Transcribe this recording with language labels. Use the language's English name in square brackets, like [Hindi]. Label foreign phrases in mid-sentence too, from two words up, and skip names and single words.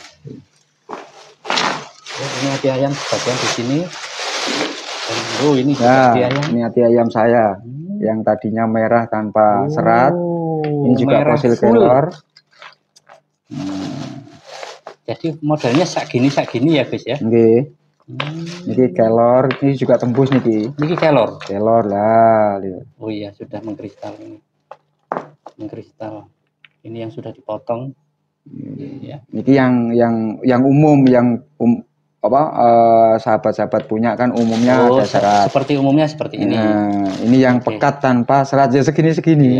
[Indonesian] Oh, ini hati ayam sebagian di sini. Oh, ini juga hati ayam. Ini hati ayam saya yang tadinya merah tanpa serat. Ini juga fosil kelor. Jadi modelnya sak gini ya Gus ya. [Balinese] Nggih. Niki kelor, [Indonesian] ini juga tembus niki. [Balinese] Niki kelor. [Indonesian] Kelor lah. Oh iya, sudah mengkristal ini. Mengkristal. Ini yang sudah dipotong. Ya. Niki yang umum sahabat-sahabat punya kan umumnya ada serat. Seperti umumnya seperti ini. Nah, ini yang pekat tanpa serat ya segini-segini.